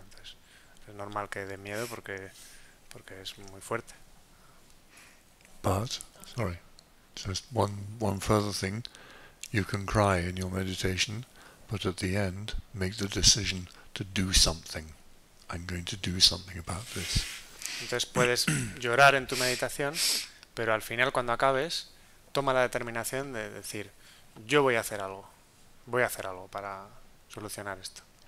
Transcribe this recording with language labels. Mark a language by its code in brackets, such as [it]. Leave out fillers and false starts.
[es] Entonces es normal que dé miedo porque es muy fuerte. [en] But, sorry, just one further thing. You can cry in your meditation, but at the end, make the decision to do something. I'm going to do something about this. [es] Entonces puedes llorar en tu meditación, pero al final, cuando acabes, toma la determinación de decir, yo voy a hacer algo para solucionar esto.